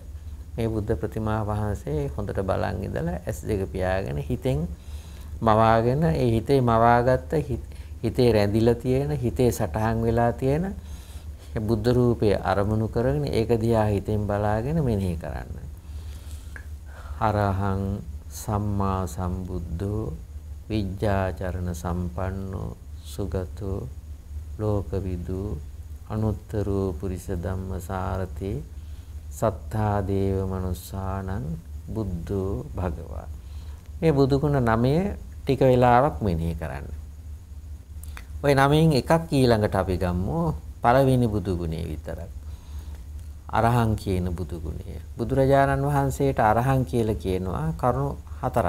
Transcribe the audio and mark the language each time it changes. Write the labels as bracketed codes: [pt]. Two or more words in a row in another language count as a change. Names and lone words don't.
[si] මේ බුද්ධ ප්‍රතිමා වහන්සේ හොඳට බලන් ඉඳලා S2 පියාගෙන හිතෙන් මවාගෙන ඒ හිතේ මවාගත්ත හිතේ රැඳිලා තියෙන හිතේ සටහන් වෙලා තියෙන බුද්ධ රූපය අරමුණු කරගෙන ඒක දිහා හිතෙන් බලාගෙන මෙනෙහි කරන්න. [pi] අරහං සම්මා සම්බුද්ධෝ විජ්ජාචරණ සම්පන්නෝ සුගතෝ ලෝකවිදු අනුත්තරෝ පුරිස ධම්මසාරති සත්තා දේව මනුස්සානං බුද්ධෝ භගවා. [si] මේ බුදුගුණ 9 ටික වෙලාවක් මෙනෙහි කරන්න. ওই 9න් එකක් ඊළඟට අපි ගමු. පළවෙනි බුදුගුණේ විතරක්. අරහං කියන බුදුගුණය. බුදුරජාණන් වහන්සේට අරහං කියලා කියනවා කරුණු 4ක්.